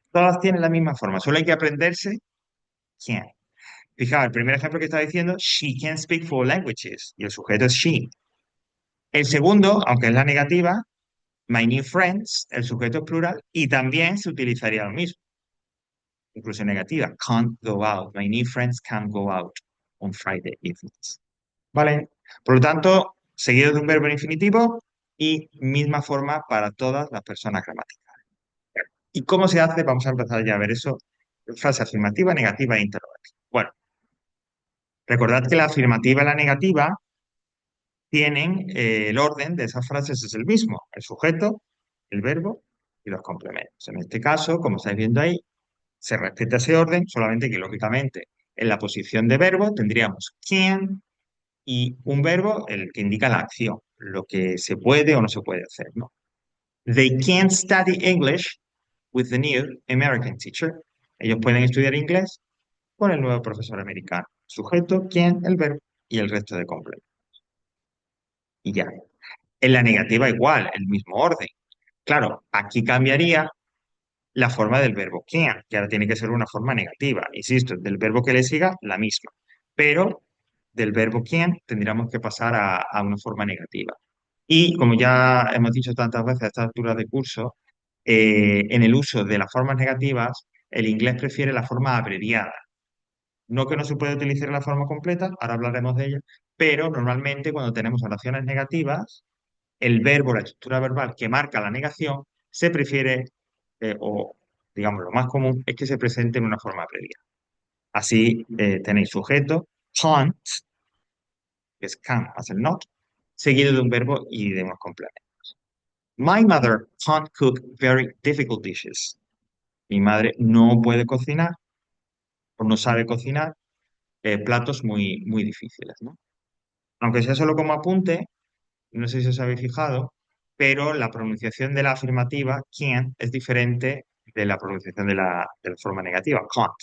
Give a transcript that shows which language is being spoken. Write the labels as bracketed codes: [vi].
[es] Todas tienen la misma forma, solo hay que aprenderse can. Fijaos, el primer ejemplo que está diciendo, [en] she can speak four languages, [es] y el sujeto es she. El segundo, aunque es la negativa, [en] my new friends, [es] el sujeto es plural, y también se utilizaría lo mismo, incluso negativa, [en] can't go out. My new friends can't go out on Friday evenings. [es] ¿Vale? Por lo tanto, seguido de un verbo en infinitivo y misma forma para todas las personas gramaticales. ¿Y cómo se hace? Vamos a empezar ya a ver eso. Frase afirmativa, negativa e interrogativa. Bueno, recordad que la afirmativa y la negativa tienen el orden de esas frases es el mismo, el sujeto, el verbo y los complementos. En este caso, como estáis viendo ahí, se respeta ese orden, solamente que lógicamente en la posición de verbo tendríamos can y un verbo el que indica la acción, lo que se puede o no se puede hacer, ¿no? [en] They can study English with the new American teacher. [es] Ellos pueden estudiar inglés con el nuevo profesor americano. Sujeto, can, el verbo y el resto de complementos. Y ya. En la negativa igual, el mismo orden. Claro, aquí cambiaría la forma del verbo can, que ahora tiene que ser una forma negativa. Insisto, del verbo que le siga, la misma. Pero del verbo can tendríamos que pasar a una forma negativa. Y como ya hemos dicho tantas veces a esta altura de curso, en el uso de las formas negativas, el inglés prefiere la forma abreviada. No que no se puede utilizar la forma completa, ahora hablaremos de ella, pero normalmente cuando tenemos oraciones negativas, el verbo, la estructura verbal que marca la negación, se prefiere, o digamos lo más común, es que se presente en una forma abreviada. Así tenéis sujeto, can't, que es can más el not, seguido de un verbo y de unos complementos. [en] My mother can't cook very difficult dishes. [es] Mi madre no puede cocinar o no sabe cocinar platos muy, muy difíciles, ¿no? Aunque sea solo como apunte, no sé si os habéis fijado, pero la pronunciación de la afirmativa, can, es diferente de la pronunciación de la forma negativa, can't.